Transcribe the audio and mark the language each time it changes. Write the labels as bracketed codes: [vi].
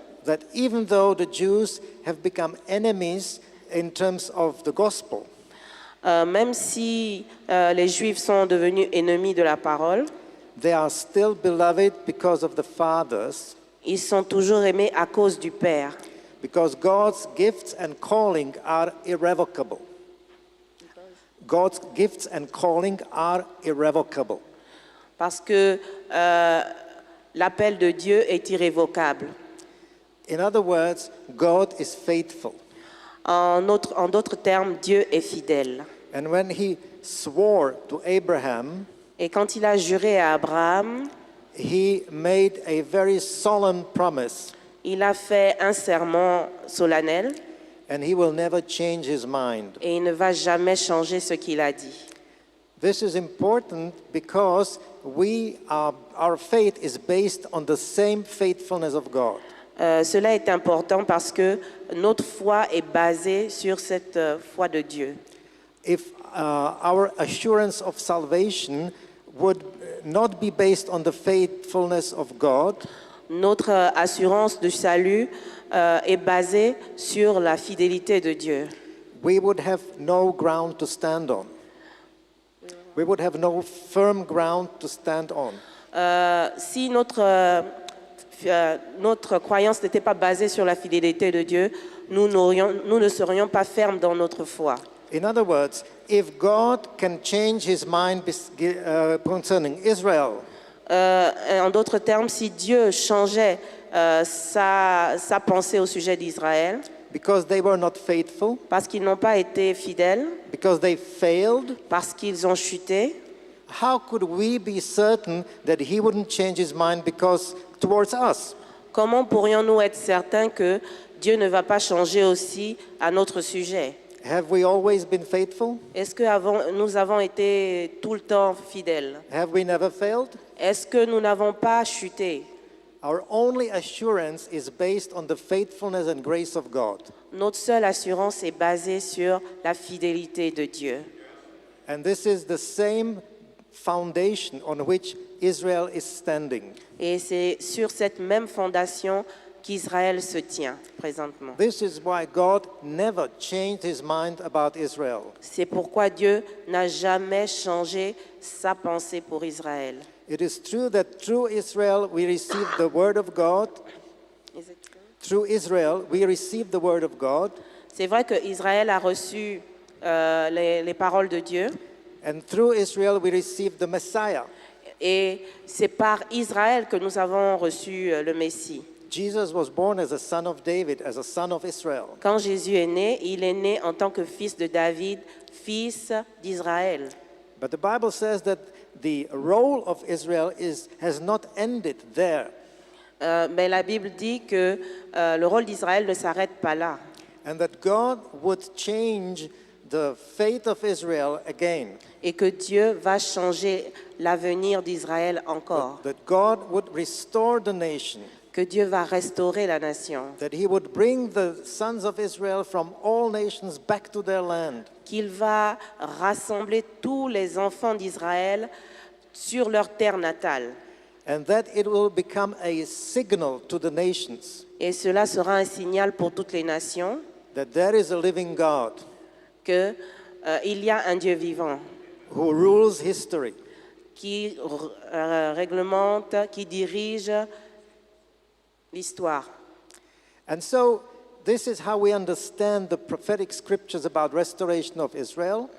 [en] that even though the Jews have become enemies in terms of the gospel, [fr] même si les Juifs sont devenus ennemis de la parole, [en] they are still beloved because of the fathers, [fr] ils sont toujours aimés à cause du Père. [en] because God's gifts and calling are irrevocable. God's gifts and calling are irrevocable. [fr] Parce que l'appel de Dieu est irrévocable. [en] In other words, God is faithful. [fr] En d'autres termes, Dieu est fidèle. [en] And when he swore to Abraham, [fr] Et quand il a juré à Abraham, [en] he made a very solemn promise, [fr] il a fait un serment solennel [en] and he will never change his mind. [fr] et il ne va jamais changer ce qu'il a dit. [en] This is important because our faith is based on the same faithfulness of God. [fr] Cela est important parce que notre foi est basée sur cette foi de Dieu. [en] If our assurance of salvation would not be based on the faithfulness of God, [fr] Notre assurance de salut est basée sur la fidélité de Dieu. [en] we would have no ground to stand on. We would have no firm ground to stand on. [fr] Si notre notre croyance n'était pas basée sur la fidélité de Dieu, nous ne serions pas fermes dans notre foi. [en] In other words, if God can change his mind concerning Israel, [fr] En d'autres termes, si Dieu changeait sa pensée au sujet d'Israël, [en] because they were not faithful, [fr] parce qu'ils n'ont pas été fidèles, [en] because they failed, [fr] parce qu'ils ont chuté, [en] how could we be certain that he wouldn't change his mind towards us? [fr] comment pourrions-nous être certains que Dieu ne va pas changer aussi à notre sujet? [en] Have we always been faithful? [fr] Est-ce que nous avons été tout le temps fidèles? [en] Have we never failed? [fr] Est-ce que nous n'avons pas chuté? [en] Our only assurance is based on the faithfulness and grace of God. [fr] Notre seule assurance est basée sur la fidélité de Dieu. [en] And this is the same foundation on which Israel is standing. [fr] Et c'est sur cette même fondation qu'Israël se tient présentement. [en] This is why God never changed his mind about Israel. [fr] C'est pourquoi Dieu n'a jamais changé sa pensée pour Israël. [en] It is true that through Israel we receive the word of God. Through Israel we receive the word of God. [fr] C'est vrai que Israël a reçu les paroles de Dieu. [en] And through Israel we receive the Messiah. [fr] Et c'est par Israël que nous avons reçu le Messie. [en] Jesus was born as a son of David, as a son of Israel. [fr] Quand Jésus est né, il est né en tant que fils de David, fils d'Israël. [en] But the Bible says that the role of Israel has not ended there. [fr] Mais la Bible dit que le rôle d'Israël ne s'arrête pas là. [en] And that God would change the fate of Israel again. [fr] Et que Dieu va changer l'avenir d'Israël encore. [en] That God would restore the nation. [fr] Que Dieu va restaurer la nation. [en] That he would bring the sons of Israel from all nations back to their land. [fr] Qu'il va rassembler tous les enfants d'Israël sur leur terre natale. [en] And that it will become a signal to the nations. [fr] Et cela sera un signal pour toutes les nations. [en] That there is a living God. [fr] Que il y a un Dieu vivant. [en] Who rules history. [fr] Qui réglemente, qui dirige l'histoire. [en] And so this is how we understand the prophetic scriptures about restoration of Israel.